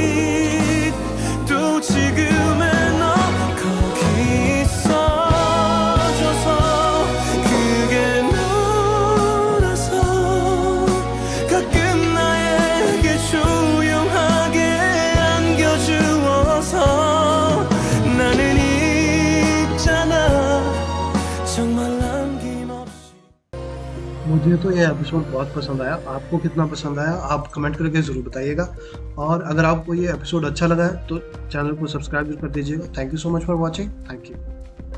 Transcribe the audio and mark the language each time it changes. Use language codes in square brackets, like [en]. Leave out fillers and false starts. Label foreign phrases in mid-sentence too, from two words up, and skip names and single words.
[ko] 또 지금의 너 거기 있어줘서 그게 너라서 가끔 나에게 조용하게 안겨주어서 나는 있잖아 정말 남김없이. [hi] मुझे तो ये एपिसोड बहुत पसंद आया। आपको कितना पसंद आया आप कमेंट करके ज़रूर बताइएगा। और अगर आपको ये एपिसोड अच्छा लगा है तो चैनल को सब्सक्राइब कर दीजिएगा। [en] Thank you so much for watching. Thank you.